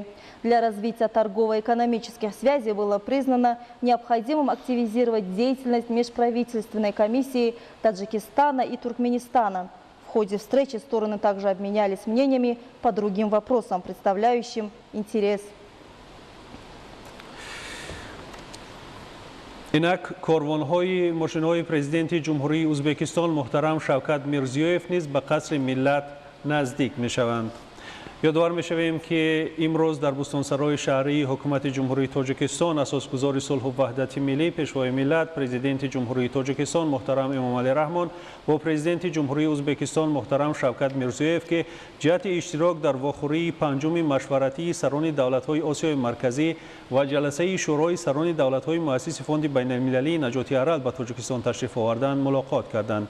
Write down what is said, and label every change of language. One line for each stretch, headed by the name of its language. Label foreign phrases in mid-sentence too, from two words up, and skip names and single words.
Russian: Для развития торгово-экономических связей было признано необходимым активизировать деятельность межправительственной комиссии Таджикистана и Туркменистана. В ходе встречи стороны также обменялись мнениями по другим вопросам, представляющим интерес.
Tajik: اینک کاروان‌های ماشین‌های پرزیدنت جمهوری ازبکستان محترم شوکت میرزیویف نیز به قصر ملت نزدیک می‌شوند. یادآور می‌شویم که امروز در بستانسرای شهری حکومت جمهوری تاجیکستان اساسگزار صلح و وحدت ملی پیشوای ملت پرزیدنت جمهوری تاجیکستان محترم امامعلی رحمان و پرزیدنت جمهوری ازبکستان محترم شوکت میرزیویف که جهت اشتراک در واخوری پنجم مشورتی سران دولت‌های آسیای مرکزی و جلسه شورای سران دولت‌های مؤسس فوند بین المللی نجات ارال به تاجیکستان تشریف آوردند ملاقات کردند.